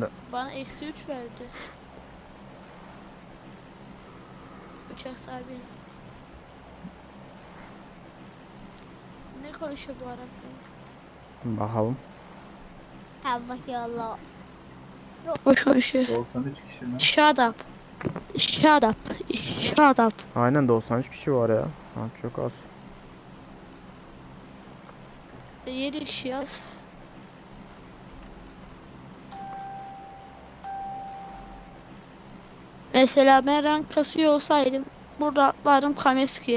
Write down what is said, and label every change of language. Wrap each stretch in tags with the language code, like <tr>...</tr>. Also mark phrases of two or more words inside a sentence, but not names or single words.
<tr>Bana eksi 3 verdi. Uçak sahibi. Ne konuşuyor bu arada? Bakalım. Allah. Boş konuşuyor. 93 kişi mi?</tr> <en>Shut up. Shut up. Shut up.</en> <tr>Aynen 93 kişi var ya. Ha, çok az. 7 kişi yaz. Mesela ben rank kasıyor olsaydım burada atlardım Kameski'ye</tr>